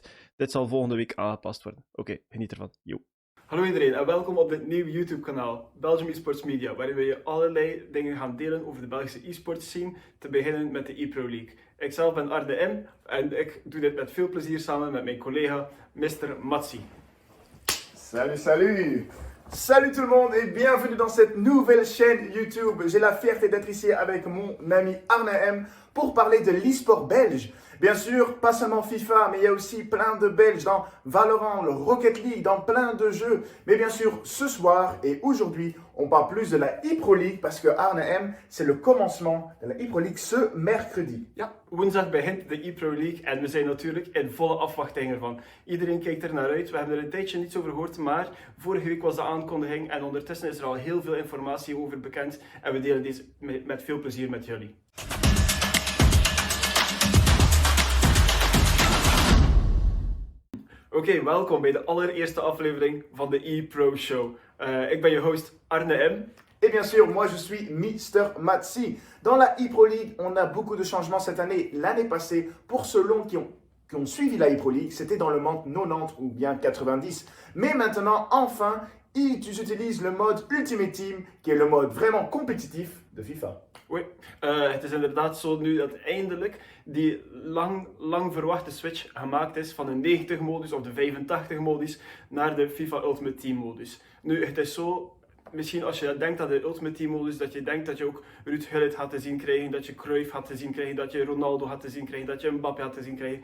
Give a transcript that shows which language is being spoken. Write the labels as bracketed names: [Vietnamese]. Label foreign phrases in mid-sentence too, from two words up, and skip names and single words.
[Dutch] Dit zal volgende week aangepast worden. Oké, geniet ervan. Yo. Hallo iedereen en welkom op dit nieuwe YouTube kanaal, Belgium eSports Media, waarin we je allerlei dingen gaan delen over de Belgische eSports scene, te beginnen met de ePro League. Ikzelf ben Arne M en ik doe dit met veel plezier samen met mijn collega Mr. Matsi. [French] Salut, salut! Salut tout le monde et bienvenue dans cette nouvelle chaîne YouTube. J'ai la fierté d'être ici avec mon ami Arne M pour parler de l'e-sport belge. Bien sûr, pas seulement FIFA, mais il y a aussi plein de Belges dans Valorant, le Rocket League, dans plein de jeux. Mais bien sûr, ce soir et aujourd'hui, on parle plus de la ePro League parce que Arne M, c'est le commencement de la ePro League ce mercredi. [Dutch] Ja, woensdag begint de ePro League en we zijn natuurlijk in volle afwachting ervan. Iedereen kijkt er naar uit, we hebben er een tijdje niets over gehoord, maar vorige week was de aankondiging en ondertussen is er al heel veel informatie over bekend en we delen deze met veel plezier met jullie. Oké, welkom bij de allereerste aflevering van de ePro Show. Ik ben je host Arne M. [French] Et bien sûr, moi je suis Mr. Matsi. Dans la ePro League, on a beaucoup de changements cette année. L'année passée, pour ceux qui ont suivi la ePro League, c'était dans le mode 90 ou bien 90. Mais maintenant, enfin, ils utilisent le mode Ultimate Team, qui est le mode vraiment compétitif de FIFA. Oui, [Dutch] het is inderdaad zo nu dat eindelijk die lang verwachte switch gemaakt is van de 90 modus of de 85 modus naar de FIFA Ultimate Team modus. Nu, het is zo, misschien als je denkt aan de Ultimate Team modus, dat je denkt dat je ook Ruud Gullit gaat te zien krijgen, dat je Cruyff gaat te zien krijgen, dat je Ronaldo gaat te zien krijgen, dat je Mbappé gaat te zien krijgen.